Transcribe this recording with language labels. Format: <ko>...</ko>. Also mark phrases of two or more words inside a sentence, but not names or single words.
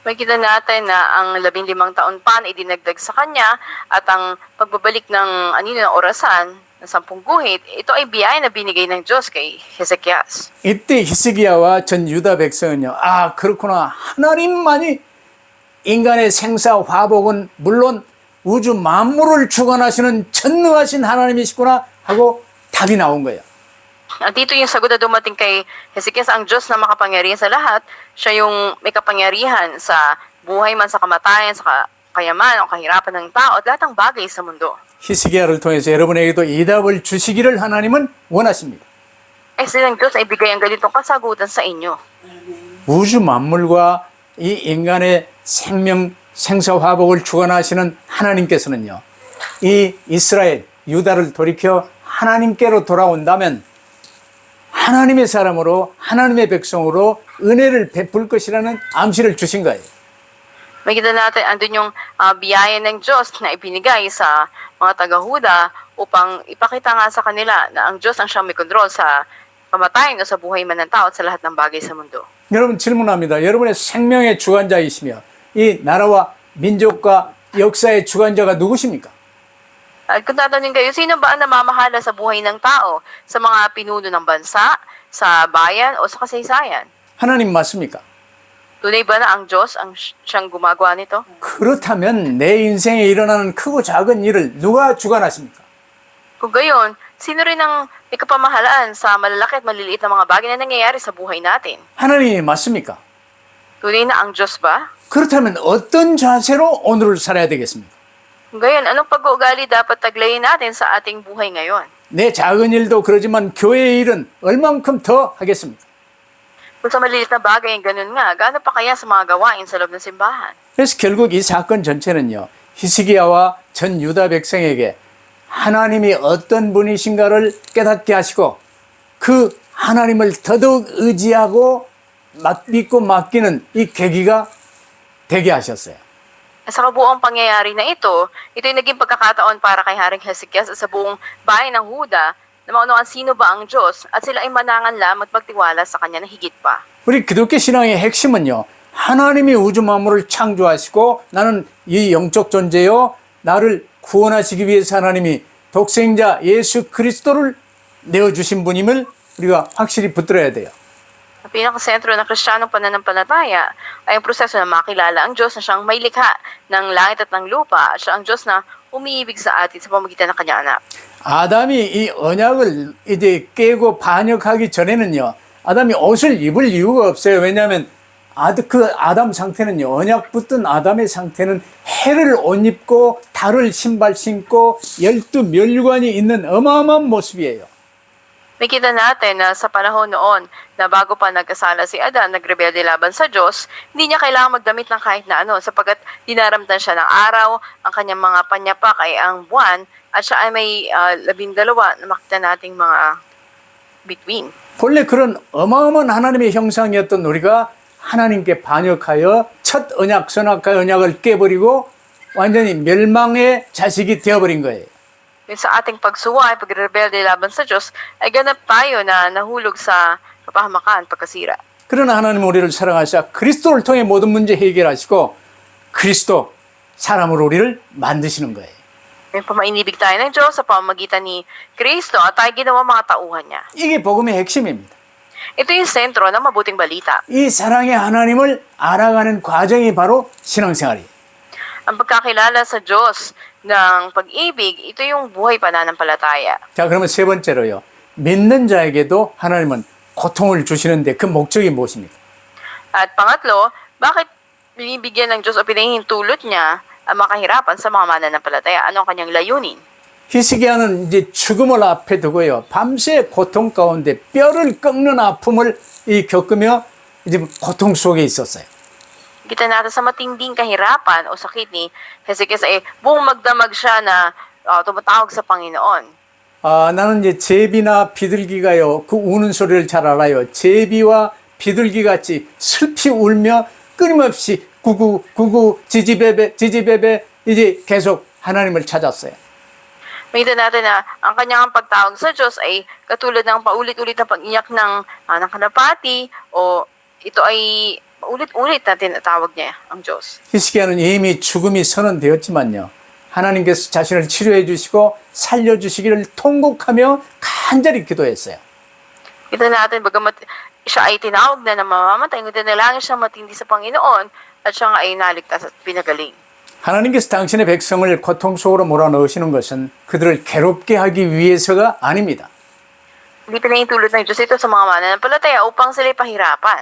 <tl>Makita natin na ang 15 taon pa na idinagdag sa kanya at ang pagbabalik ng ng orasan ng 10 guhit, ito ay biyaya na binigay ng Diyos kay Hezekias.</tl> <ko>이때 히스기야와 전 유다 백성은요, 아, 그렇구나. 하나님만이 인간의 생사 화복은 물론 우주 만물을 주관하시는 전능하신 하나님이시구나 하고 답이 나온 거예요.</ko> <tl>At dito yung sagot na dumating kay Hezekias, ang Diyos na makapangyarihan sa lahat, siya yung may kapangyarihan sa buhay man sa kamatayan, sa kayaman o kahirapan ng tao at lahat ng bagay sa mundo.</tl> <ko>히스기야를 통해서 여러분에게도 이 답을 주시기를 하나님은 원하십니다.</ko> <tl>Ay silang Diyos ay bigay ang ganitong kasagutan sa inyo.</tl> <ko>우주 만물과 이 인간의 생명, 생사 화복을 주관하시는 하나님께서는요, 이 이스라엘, 유다를 돌이켜 하나님께로 돌아온다면 하나님의 사람으로, 하나님의 백성으로 은혜를 베풀 것이라는 암시를 주신 거예요.</ko> <tl>Makita natin, andun yung biyaya ng Diyos na ibinigay sa mga taga-Huda upang ipakita nga sa kanila na ang Diyos ang siyang may kontrol sa kamatayan o sa buhay man ng tao at sa lahat ng bagay sa mundo.</tl> <ko>여러분 질문합니다. 여러분의 생명의 주관자이시며 이 나라와 민족과 역사의 주관자가 누구십니까?</ko> <tl>At kung tatanungin kayo, sino ba ang namamahala sa buhay ng tao, sa mga pinuno ng bansa, sa bayan o sa kasaysayan?</tl> <ko>하나님 맞습니까?</ko> <tl>Tunay ba na ang Diyos ang siyang gumagawa nito?</tl> <ko>그렇다면 내 인생에 일어나는 크고 작은 일을 누가 주관하십니까?</ko> <tl>Kung gayon, sino rin ang may kapamahalaan sa malalaki at maliliit na mga bagay na nangyayari sa buhay natin?</tl> <ko>하나님이 맞습니까?</ko> <tl>Tunay na ang Diyos ba?</tl> <ko>그렇다면 어떤 자세로 오늘을 살아야 되겠습니까?</ko> <tl>Kung gayon, anong pag-uugali dapat taglayin natin sa ating buhay ngayon?</tl> <ko>내 작은 일도 그러지만 교회의 일은 얼만큼 더 하겠습니까?</ko> <tl>Kung sa maliliit na bagay, ganun nga, gaano pa kaya sa mga gawain sa loob ng simbahan?</tl> <ko>그래서 결국 이 사건 전체는요, 히스기야와 전 유다 백성에게 하나님이 어떤 분이신가를 깨닫게 하시고 그 하나님을 더더욱 의지하고 믿고 맡기는 이 계기가 되게 하셨어요.</ko> <tl>Sa kabuuang pangyayari na ito ay naging pagkakataon para kay Haring Hezekias at sa buong bayan ng Huda na maunawaan sino ba ang Diyos at sila ay mananganlam at magtiwala sa Kanya na higit pa.</tl> <ko>우리 기독교 신앙의 핵심은요, 하나님이 우주 만물을 창조하시고 나는 이 영적 존재요, 나를 구원하시기 위해서 하나님이 독생자 예수 그리스도를 내어주신 분임을 우리가 확실히 붙들어야 돼요.</ko> <tl>Ang pinakasentro ng Kristiyanong pananampalataya ay ang proseso na makilala ang Diyos na siyang may likha ng langit at ng lupa at siya ang Diyos na umiibig sa atin sa pamamagitan ng Kanyang anak.</tl> <ko>아담이 이 언약을 이제 깨고 반역하기 전에는요, 아담이 옷을 입을 이유가 없어요. 왜냐하면 그 아담 상태는요, 언약 붙든 아담의 상태는 해를 옷 입고 달을 신발 신고 12멸관이 있는 어마어마한 모습이에요.</ko> <tl>Nakita natin na sa panahon noon na bago pa nagkasala si Adan, nagrebelde laban sa Diyos, hindi niya kailangang magdamit ng kahit na ano sapagkat dinaramtan siya ng araw, ang kanyang mga panyapak ay ang buwan, at siya ay may 12 na makita nating mga between.</tl> <ko>본래 그런 어마어마한 하나님의 형상이었던 우리가 하나님께 반역하여 첫 언약, 선악과의 언약을 깨버리고 완전히 멸망의 자식이 되어버린 거예요.</ko> <tl>Sa ating pagsuway, pagrebelde laban sa Diyos, ay ganap tayo na nahulog sa kapahamakan, pagkasira.</tl> <ko>그러나 하나님 우리를 사랑하사 그리스도를 통해 모든 문제 해결하시고 그리스도 사람으로 우리를 만드시는 거예요.</ko> <tl>May pamainibig tayo ng Diyos sa pamamagitan ni Kristo at tayo ginawa mga tauhan niya.</tl> <ko>이게 복음의 핵심입니다.</ko> <tl>Ito yung sentro ng mabuting balita.</tl> <ko>이 사랑의 하나님을 알아가는 과정이 바로 신앙생활이에요.</ko> <tl>Ang pagkakilala sa Diyos ng pag-ibig, ito yung buhay pananampalataya.</tl> <ko>자, 그러면 세 번째로요. 믿는 자에게도 하나님은 고통을 주시는데 그 목적이 무엇입니까?</ko> <tl>At pangatlo, bakit binibigyan ng Diyos o pinahihintulot niya ang makahirapan sa mga mananampalataya? Ano ang kanyang layunin?</tl> <ko>히스기야는 이제 죽음을 앞에 두고요. 밤새 고통 가운데 뼈를 꺾는 아픔을 겪으며 이제 고통 속에 있었어요.</ko> <tl>Kita natin sa matinding kahirapan o sakit ni Hezekias ay buong magdamag siya na tumatawag sa Panginoon.</tl> <ko>나는 이제 제비나 비둘기가요, 그 우는 소리를 잘 알아요. 제비와 비둘기 같이 슬피 울며 끊임없이 구구, 구구, 지지배배, 지지배배, 이제 계속 하나님을 찾았어요.</ko> <tl>Makita natin na ang kanyang pagtawag sa Diyos ay katulad ng paulit-ulit na pag-iyak ng kalapati o ito ay ulit-ulit na tinatawag niya ang Diyos.</tl> <ko>히스기야는 이미 죽음이 선언되었지만요. 하나님께서 자신을 치료해 주시고 살려주시기를 통곡하며 간절히 기도했어요.</ko> <tl>Kita natin, bagamat siya ay tinawag na mamamatay, ngunit nanalangin siya matindi sa Panginoon at siya nga ay naligtas at pinagaling.</tl> <ko>하나님께서 당신의 백성을 고통 속으로 몰아넣으시는 것은 그들을 괴롭게 하기 위해서가 아닙니다.</ko> <tl>Hindi pinahintulot ng Diyos ito sa mga mananampalataya upang sila'y pahirapan.</tl>